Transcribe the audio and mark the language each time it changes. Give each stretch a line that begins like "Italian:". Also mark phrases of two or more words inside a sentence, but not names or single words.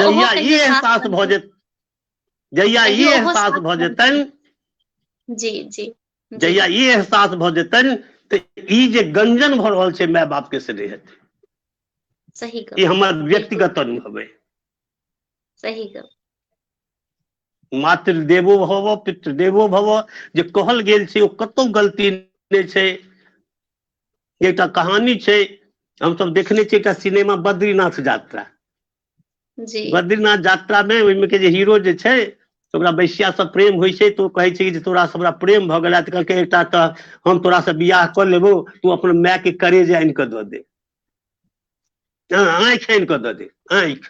Maithili: जहिया ई एहसास भ जेत, जहिया ई एहसास भ जेतन, जी जी जहिया ई एहसास भ जेतन तऽ ई जे गंजन भ रहल छै माय बाप के से नहीं हेतै। सही गप, ई हमर व्यक्तिगत अनुभव है। सही गप।
Sanskrit: मातृ देवो भव पितृ देवो भव
Maithili: जे कहल गेल छै ओ कतौ गलती नहीं छै। एकटा कहानी छै, हम सब देखने छियै, एकटा सिनेमा बद्रीनाथ यात्रा। जी बद्रीनाथ यात्रा में ओहिमे के जे हीरो जे छै ओकरा बैश्या से प्रेम होइ छै तो कहै छै जे तोरा से हमरा प्रेम भ गेला, तऽ कहलकै एकटा तऽ हम तोरा से बियाह क लेबो, तू अपन माय के करेज आनि कऽ दऽ दे, आँखि आनि कऽ दऽ दे आँखि।